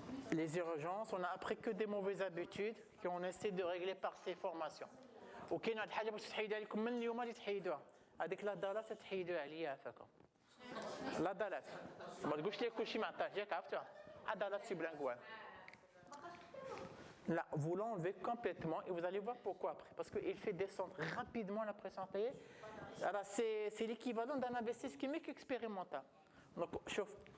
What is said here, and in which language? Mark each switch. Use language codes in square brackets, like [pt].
[fr] Les urgences, on n'a appris que des mauvaises habitudes qu'on essaie de régler par ces formations. [ar] وكاين واحد الحاجه باش تحيدها لكم من اليوم غادي تحيدوها هذيك لا دالات تحيدوها عليا عافاكم لا دالات ما تقولش لي كلشي ما عطاش ياك عرفتوها دالات سي بلانكوان [fr] Là, vous l'enlevez complètement et vous allez voir pourquoi après. Parce qu'il fait descendre rapidement la pression artérielle. Alors, c'est l'équivalent d'un AVC ischémique expérimental. Donc, chauffe.